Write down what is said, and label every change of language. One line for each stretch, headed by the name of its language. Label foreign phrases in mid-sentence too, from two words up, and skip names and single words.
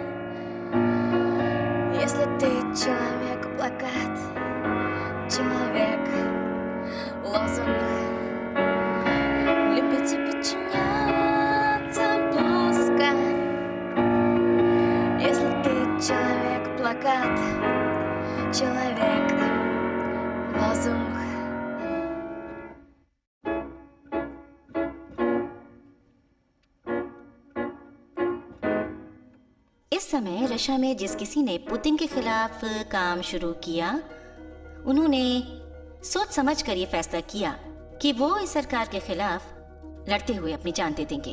Russian: Если ты человек, плакат, человек, лозунг. Любите подчиняться плоско. Если ты человек, плакат, человек, лозунг.
Hindi: इस समय रशिया में जिस किसी ने पुतिन के खिलाफ काम शुरू किया, उन्होंने सोच समझ कर ये फैसला किया कि वो इस सरकार के खिलाफ लड़ते हुए अपनी जान दे देंगे।